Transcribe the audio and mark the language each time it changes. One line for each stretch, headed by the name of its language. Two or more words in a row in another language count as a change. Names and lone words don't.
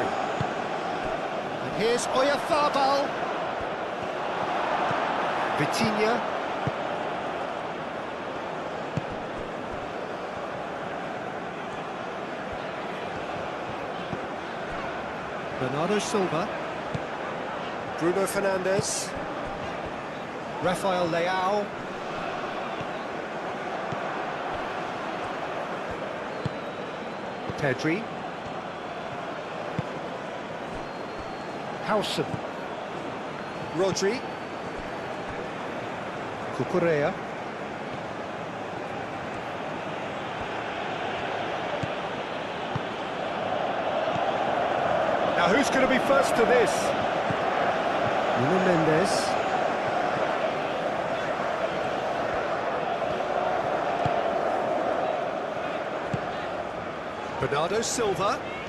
English: And here's Oyarzabal. Vitinha. Bernardo Silva. Bruno Fernandes. Rafael Leao. Pedri. Howson. Rodri. Cucurella. Now who's going to be first to this? Nuno Mendes. Bernardo Silva.